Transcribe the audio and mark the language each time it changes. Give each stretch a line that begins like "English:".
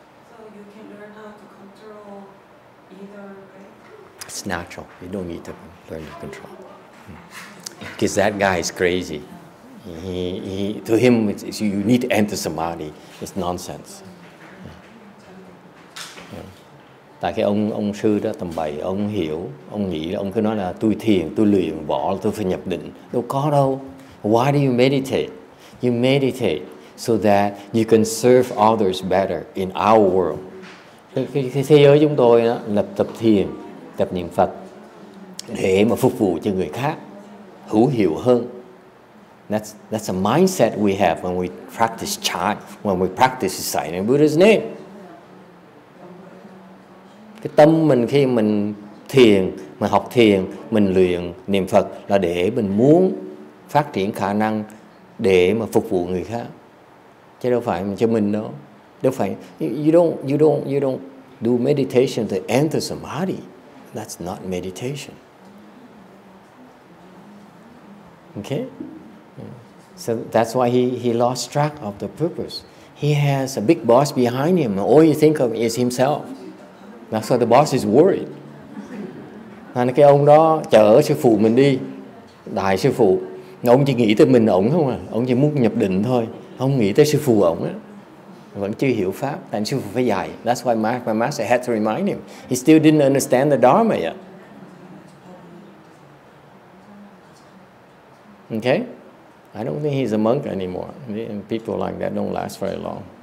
English: So you can learn how to control either way? It's natural. You don't need to learn to control. Because that guy is crazy. To him, you need to enter samadhi. It's nonsense.
Vietnamese: Tại cái ông sư đó tầm bậy, ông hiểu, ông nghĩ, ông cứ nói là tôi thiền, tôi luyện võ, tôi phải nhập định. Đâu có đâu.
English: Why do you meditate? You meditate so that you can serve others better in our world.
Vietnamese: Cái thế giới chúng tôi đó, là tập thiền, tập niệm Phật để mà phục vụ cho người khác hữu hiệu hơn.
English: That's a mindset we have when we practice chant, when we practice reciting Buddha's name.
Vietnamese: Cái tâm mình khi mình thiền, mà học thiền, mình luyện niệm Phật là để mình muốn phát triển khả năng để mà phục vụ người khác, chứ đâu phải cho mình đâu. Đâu phải
English: you don't do meditation to enter samadhi. That's not meditation. Okay? So that's why he lost track of the purpose. He has a big boss behind him. All you think of is himself. That's why the boss is worried.
Vietnamese: Nên cái ông đó chở sư phụ mình đi, đại sư phụ, ông chỉ nghĩ tới mình ổng không à, ông chỉ muốn nhập định thôi, không nghĩ tới sư phụ ổng á, vẫn chưa hiểu pháp, tại sư phụ phải dạy.
English: That's why my master had to remind him. He still didn't understand the Dharma yet. Okay? I don't think he's a monk anymore. People like that don't last very long.